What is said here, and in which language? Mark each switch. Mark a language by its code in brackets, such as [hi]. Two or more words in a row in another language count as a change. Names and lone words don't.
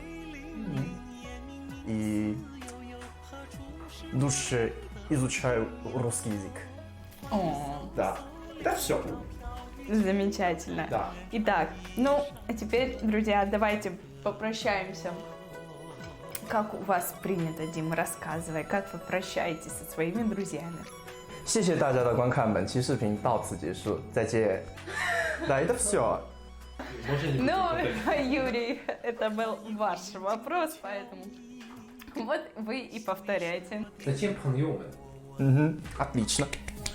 [ru] И в душе изучаю русский язык. О, Да. Это все. замечательно. Да. Итак, ну, а теперь, друзья, давайте попрощаемся. Как у вас принято, Дим, рассказывай, как вы прощаетесь со своими друзьями? [zh] 谢谢大家的观看，本期视频到此结束，再见。 [ru] Да, это все. Ну, Юрий, это был ваш вопрос, поэтому вот вы и повторяйте. Зачем паньоны? Отлично.